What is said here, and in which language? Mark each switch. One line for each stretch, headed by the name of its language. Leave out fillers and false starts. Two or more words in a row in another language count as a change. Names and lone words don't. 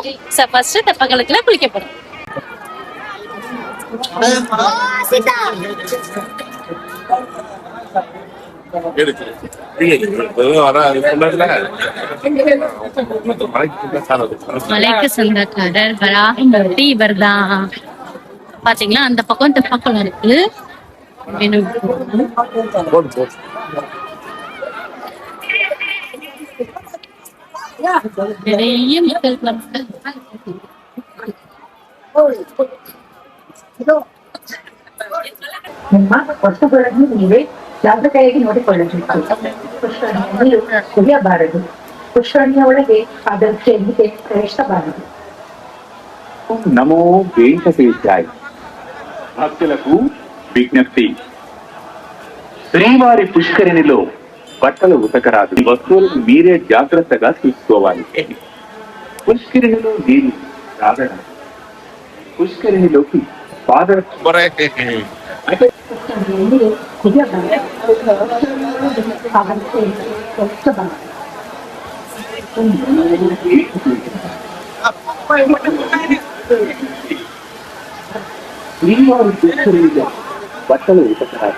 Tamil: ஃபர்ஸ்ட் தெப்பக்குளத்துல குளிக்க போறோம். மலைக்கு சொந்தக்காரர் வராகமூர்த்தி இவர்தான். பாத்தீங்களா, அந்த பக்கம் தெப்பக்குளம் இருக்கு. நிறைய மக்கள்
Kannada: ನಿಮ್ಮ ವಸ್ತುಗಳನ್ನು ನೀವೇ ಜಾಗೃತೆಯಾಗಿ ನೋಡಿಕೊಳ್ಳಬೇಕು. ಪುಷ್ಕರಣಿಯಲ್ಲಿ ಕುಡಿಯಬಾರದು. ಪುಷ್ಕರಣಿಯ ಒಳಗೆ ಅದರ ಚೆಲ್ಲಿಗೆ ಪ್ರವೇಶಿಸಬಾರದು.
Telugu: నమో వెంకటేశాయ. భక్తులకు విజ్ఞప్తి, శ్రీవారి పుష్కరిణిలో బట్టలు ఉతకరాదు. వస్తువులను మీరే జాగ్రత్తగా చూసుకోవాలి. పుష్కరిణిలో నీరు రాగడం, పుష్కరిణిలోకి పాదర శ్రీవారి పుష్కరిణిలో బట్టలు ఉతకరాదు.